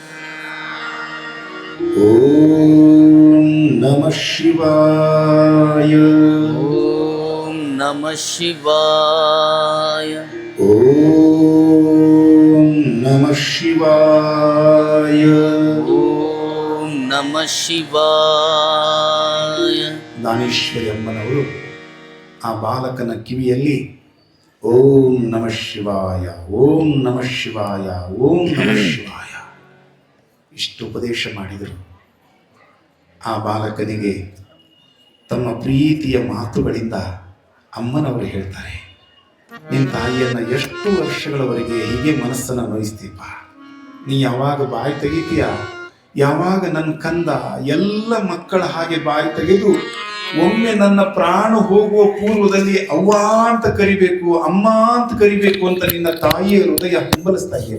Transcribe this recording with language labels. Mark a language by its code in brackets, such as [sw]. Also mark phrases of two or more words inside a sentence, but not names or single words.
[sa] ಓಂ ನಮಃ ಶಿವಾಯ ಓಂ ನಮಃ ಶಿವಾಯ ಓಂ ನಮಃ ಶಿವಾಯ ಓಂ ನಮಃ ಶಿವಾಯ. [kn] ದಾನೇಶ್ವರಿ ಅಮ್ಮನವರು ಆ ಬಾಲಕನ ಕಿವಿಯಲ್ಲಿ [sa] ಓಂ ನಮಃ ಶಿವಾಯ ಓಂ ನಮಃ ಶಿವಾಯ ಓಂ ನಮಃ ಶಿವಾಯ [kn] ಇಷ್ಟು ಉಪದೇಶ ಮಾಡಿದರು. ಆ ಬಾಲಕನಿಗೆ ತಮ್ಮ ಪ್ರೀತಿಯ ಮಾತುಗಳಿಂದ ಅಮ್ಮನವರು ಹೇಳ್ತಾರೆ, ನಿನ್ನ ತಾಯಿಯನ್ನ ಎಷ್ಟು ವರ್ಷಗಳವರೆಗೆ ಹೀಗೆ ಮನಸ್ಸನ್ನು ನೋಯಿಸ್ತೀಪ, ನೀ ಯಾವಾಗ ಬಾಯಿ ತೆಗಿತೀಯ, ಯಾವಾಗ ನನ್ನ ಕಂದ ಎಲ್ಲ ಮಕ್ಕಳ ಹಾಗೆ ಬಾಯಿ ತೆಗೆದು ಒಮ್ಮೆ ನನ್ನ ಪ್ರಾಣ ಹೋಗುವ ಪೂರ್ವದಲ್ಲಿ ಅವ್ವ ಅಂತ ಕರಿಬೇಕು, ಅಮ್ಮ ಅಂತ ಕರಿಬೇಕು ಅಂತ ನಿನ್ನ ತಾಯಿಯ ಹೃದಯ ಹಂಬಲಿಸ್ತಾ ಇದೆಯಪ್ಪ.